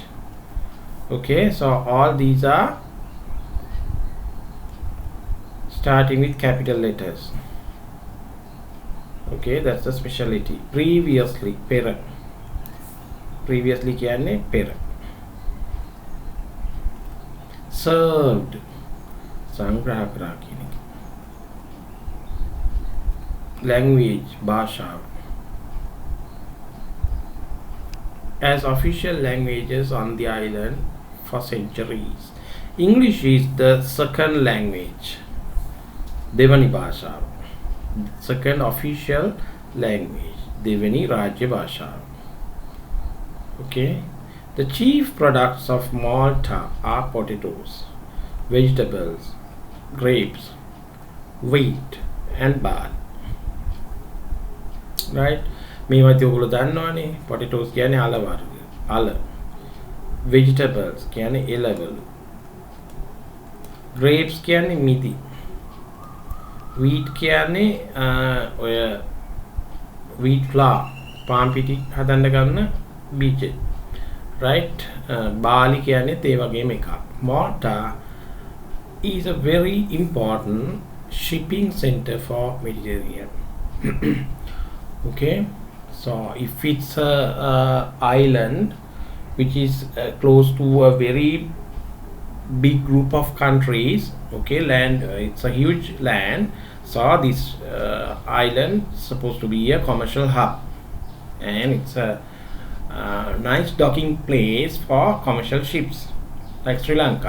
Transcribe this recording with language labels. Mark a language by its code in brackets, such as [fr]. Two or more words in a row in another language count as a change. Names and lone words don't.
[en] Okay, so all these are starting with capital letters. Okay, that's the speciality. Previously, pera. Previously කියන්නේ pera. Served, [si] සංග්‍රහ කරා කියන එක. [en] Language, භාෂාව. As official languages on the island for centuries. English is the second language. [si] දෙවනි භාෂාව. [en] Second official language. [si] දෙවනි රාජ්‍ය භාෂාව. [en] Okay. The chief products of Malta are potatoes, vegetables, grapes, wheat, and barley. right? [si] මේවත් ඔයගොල්ලෝ දන්නවනේ. potatoes කියන්නේ අල වර්ග. අල. vegetables කියන්නේ එළවලු. grapes කියන්නේ මිදි. wheat කියන්නේ ඔය [en] wheat flour [si] palm පිටි හදන්න ගන්න බීජ. right? barley කියන්නේත් ඒ වගේම එකක්. [en] Malta is a very important shipping center for Mediterranean. Okay, so if it's a island which is close to a very big group of countries, okay, land, it's a huge land, so this island is supposed to be a commercial hub, and it's a nice docking place for commercial ships like Sri Lanka.